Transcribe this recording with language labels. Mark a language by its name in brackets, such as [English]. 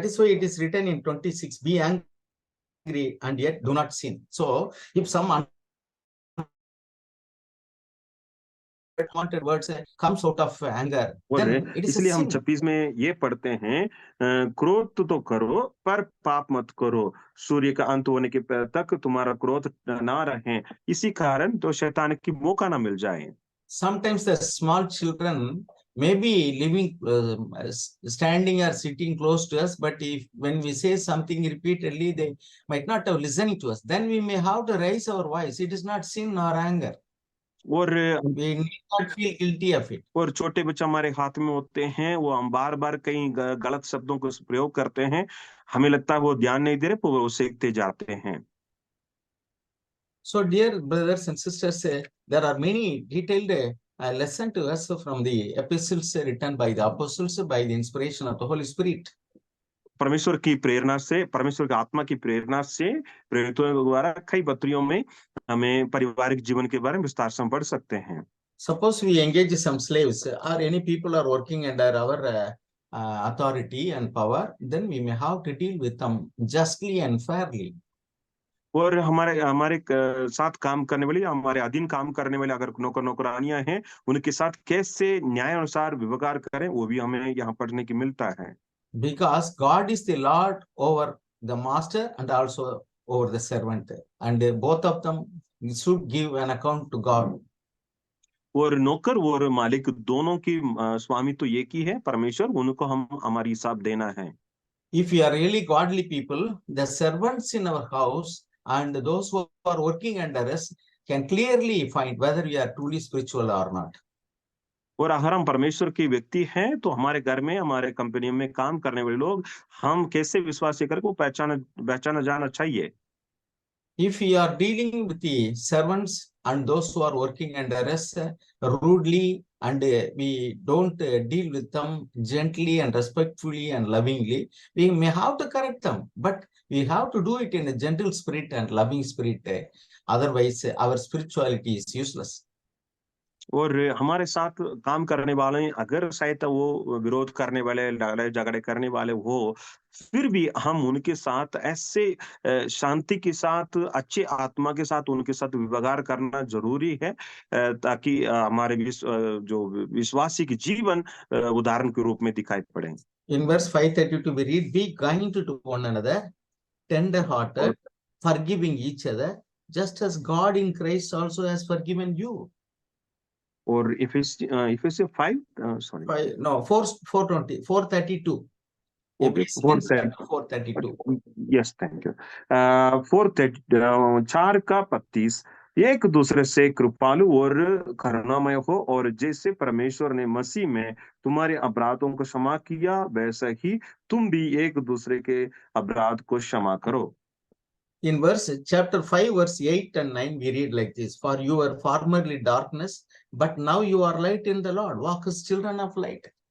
[English] That is why it is written in 26, be angry and yet do not sin. So if some unwanted words comes out of anger, [Hindi] और [English] then it is a [Hindi] इसलिए हम [English] sin. [Hindi] 26 में ये पढ़ते हैं, क्रोध तो करो पर पाप मत करो, सूर्य का अंत होने के तक तुम्हारा क्रोध ना रहे, इसी कारण तो शैतान की मौका ना मिल जाए। [English] Sometimes the small children may be living, standing or sitting close to us, but if when we say something repeatedly, they might not have listening to us. Then we may have to raise our voice. It is not sin or anger. [Hindi] और [English] We need not feel guilty of it. [Hindi] और छोटे बच्चे हमारे हाथ में होते हैं, वो हम बार बार कई गलत शब्दों को प्रयोग करते हैं, हमें लगता है वो ध्यान नहीं दे रहे, पर वो सीखते जाते हैं। [English] So, dear brothers and sisters, there are many detailed lessons to us from the epistles written by the apostles by the inspiration of the Holy Spirit. [Hindi] परमेश्वर की प्रेरणा से, परमेश्वर की आत्मा की प्रेरणा से प्रेरितों द्वारा कई पत्रियों में हमें पारिवारिक जीवन के बारे में विस्तार से पढ़ सकते हैं। [English] Suppose we engage some slaves or any people are working under our authority and power, then we may have to deal with them justly and fairly. [Hindi] और हमारे हमारे साथ काम करने वाले या हमारे अधीन काम करने वाले अगर नौकरानियां हैं, उनके साथ कैसे न्याय अनुसार व्यवहार करें, वो भी हमें यहाँ पढ़ने की मिलता है। [English] Because God is the Lord over the master and also over the servant, and both of them should give an account to God. [Hindi] और नौकर और मालिक दोनों की स्वामी तो एक ही है, परमेश्वर, उनको हम हमारी हिसाब देना है। [English] If we are really godly people, the servants in our house and those who are working under us can clearly find whether we are truly spiritual or not. [Hindi] और अगर हम परमेश्वर के व्यक्ति हैं, तो हमारे घर में, हमारे कंपनी में काम करने वाले लोग हम कैसे विश्वास करके वो पहचाना जाना चाहिए। [English] If we are dealing with the servants and those who are working under us rudely, and we don't deal with them gently and respectfully and lovingly, we may have to correct them, but we have to do it in a gentle spirit and loving spirit. Otherwise, our spirituality is useless. [Hindi] और हमारे साथ काम करने वाले अगर शायद वो विरोध करने वाले, लड़ाई झगड़े करने वाले हो, फिर भी हम उनके साथ ऐसे शांति के साथ, अच्छे आत्मा के साथ उनके साथ व्यवहार करना जरूरी है, ताकि हमारे जो विश्वासी की जीवन उदाहरण के रूप में दिखाई पड़े। [English] In verse 5:32 we read, be kind to one another, tender-hearted, forgiving each other, just as God in Christ also has forgiven you. [Hindi] और Ephesians 5 sorry [English] 4:32. Okay, 4:32. Yes, thank you. 4:32 [Hindi] एक दूसरे से कृपालु और करुणामय हो, और जैसे परमेश्वर ने मसीह में तुम्हारे अपराधों को क्षमा किया, वैसा ही तुम भी एक दूसरे के अपराध को क्षमा करो। [English] In chapter 5, verse 8 and 9, we read like this: For you were formerly darkness, but now you are light in the Lord. Walk as children of light.